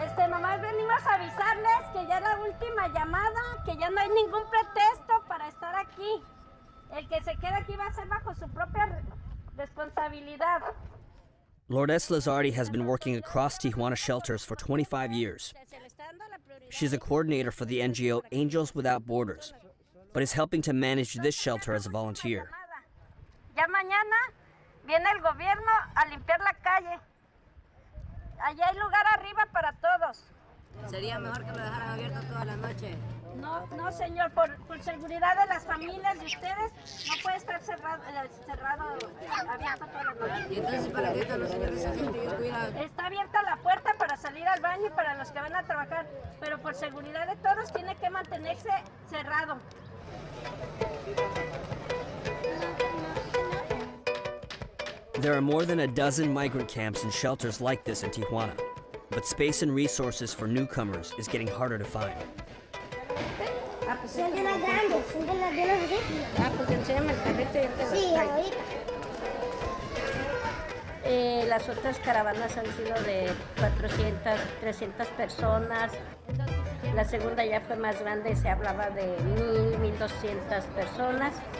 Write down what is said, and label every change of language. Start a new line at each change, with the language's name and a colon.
Spanish: Nomás venimos a avisarles que ya es la última llamada, que ya no hay ningún pretexto para estar aquí. El que se queda aquí va a ser bajo su propia responsabilidad.
English: Lourdes Lazardi has been working across Tijuana shelters for 25 years. She's a coordinator for the NGO Angels Without Borders, but is helping to manage this shelter as a volunteer.
Spanish: Ya mañana viene el gobierno a limpiar la calle. Allá hay lugar arriba para todos. Sería mejor que lo dejaran abierto toda la noche. No, no, señor, por seguridad de las familias de ustedes, no puede estar cerrado abierto toda la noche. ¿Y entonces para qué están los señores esa gente que cuida? Está abierta la puerta para salir al baño y para los que van a trabajar, pero por seguridad de todos tiene que mantenerse cerrado.
English: There are more than a dozen migrant camps and shelters like this in Tijuana, but space and resources for newcomers is getting harder to find.
Spanish: Son de las grandes, son de las así. Pues enséñame el carrito y yo te lo Sí, traigo. ahorita. Las otras caravanas han sido de 400, 300 personas. La segunda ya fue más grande, se hablaba de 1,000, 1,200 personas.